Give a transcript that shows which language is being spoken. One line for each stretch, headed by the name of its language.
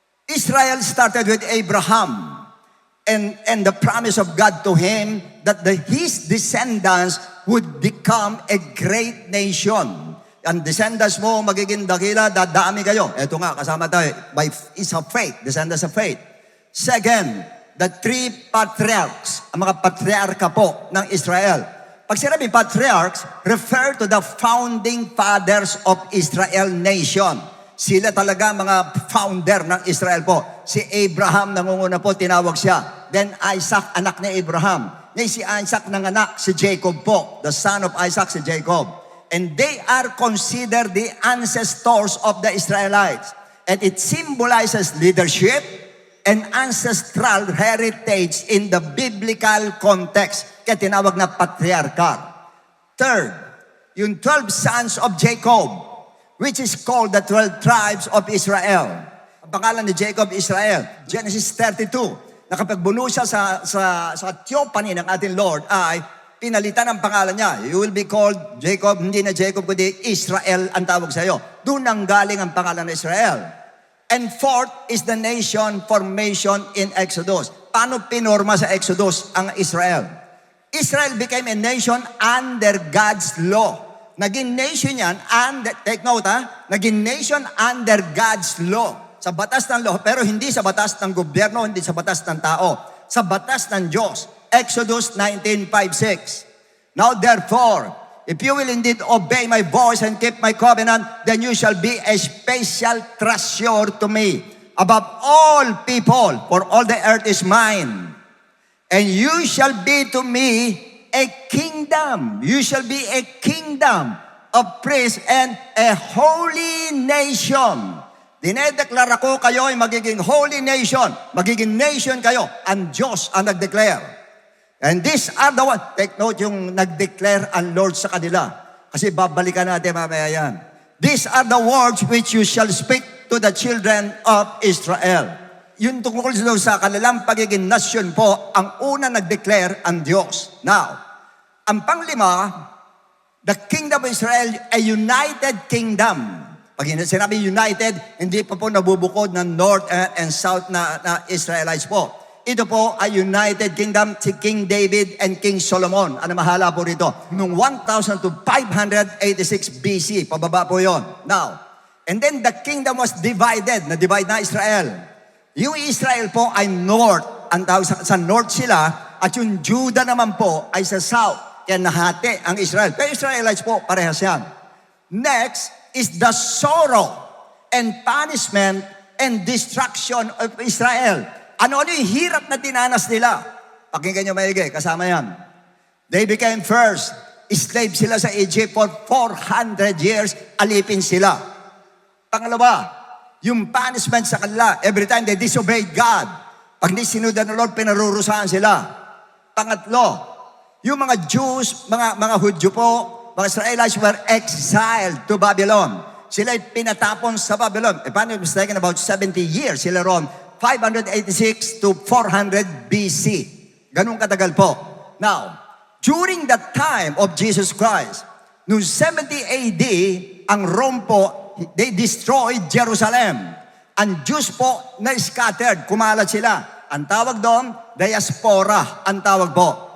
English: Israel started with Abraham and the promise of God to him that his descendants would become a great nation.
Filipino: Ang descendants mo magiging dakila, dadami kayo. Ito nga, kasama tayo.
English: By is of faith, descendants of faith. Second, the 3 patriarchs,
Filipino: ang mga patriarka po ng Israel. Pag sinabi
English: patriarchs, refer to the founding fathers of Israel nation.
Filipino: Sila talaga mga founder ng Israel po. Si Abraham, nangunguna po, tinawag siya. Then Isaac, anak ni Abraham. Ngayon si Isaac nanganak, si Jacob po.
English: The son of Isaac,
Filipino: si Jacob.
English: And they are considered the ancestors of the Israelites. And it symbolizes leadership and ancestral heritage in the biblical context.
Filipino: Kaya tinawag na patriarchal.
English: Third, yung 12 sons of Jacob, which is called the 12 tribes of Israel.
Filipino: Ang pangalan ni Jacob, Israel. Genesis 32. Nakapagbuno siya sa theophany ng ating Lord ay pinalitan ang pangalan niya.
English: You will be called Jacob,
Filipino: hindi na Jacob, kundi Israel ang tawag sa iyo. Doon ang galing ang pangalan ng Israel.
English: And fourth is the nation formation in Exodus.
Filipino: Paano pinorma sa Exodus ang Israel?
English: Israel became a nation under God's law.
Filipino: Naging nation yan, take note naging nation
English: under God's law.
Filipino: Sa batas ng law, pero hindi sa batas ng gobyerno, hindi sa batas ng tao. Sa batas ng Diyos. Exodus 19:5-6.
English: Now therefore, if you will indeed obey my voice and keep my covenant, then you shall be a special treasure to me above all people, for all the earth is mine. And you shall be to me a kingdom. You shall be a kingdom of priests and a holy nation.
Filipino: Dinedeklara ko kayo ay magiging holy nation. Magiging nation kayo. Ang Diyos ang nag-declare.
English: And these are the ones.
Filipino: Take note yung nag-declare ang Lord sa kanila. Kasi babalikan natin mamaya yan.
English: These are the words which you shall speak to the children of Israel.
Filipino: Yung tungkol sa kanilang pagiging nation po, ang una nag-declare ang Diyos. Now, ang panglima,
English: the kingdom of Israel, a united kingdom.
Filipino: Pag sinabi united, hindi pa po nabubukod ng north and south na Israelites po. Ito po ay united kingdom, si King David and King Solomon. Ano mahala po rito? Noong 1000 to 586 BC, pababa po yon.
English: Now, and then the kingdom was divided,
Filipino: na-divide na Israel. Yung Israel po ay north, ang tawag sa north sila, at yung Judah naman po ay sa south. Kaya nahati ang Israel. Pero Israelites po, parehas yan.
English: Next is the sorrow and punishment and destruction of Israel.
Filipino: Ano-ano yung hirap na dinanas nila? Pakinggan nyo maigi, kasama yan.
English: They became first, slave sila sa Egypt for 400 years,
Filipino: alipin sila. Pangalawa, yung punishment sa kanila,
English: every time they disobeyed God.
Filipino: Pag di sinundan ng Lord, pinarurusahan sila. Pangatlo, yung mga Jews, mga Hudyo po, mga Israelites
English: were exiled to Babylon.
Filipino: Sila'y pinatapon sa Babylon.
English: If I'm not mistaken,
Filipino: about 70 years sila ron. 586 to 400 BC. Ganun katagal po.
English: Now, during the time of Jesus Christ,
Filipino: noong 70 AD, ang Rome po,
English: they destroyed Jerusalem.
Filipino: Ang Jews po na scattered, kumalat sila. Ang tawag doon, diaspora, ang tawag po.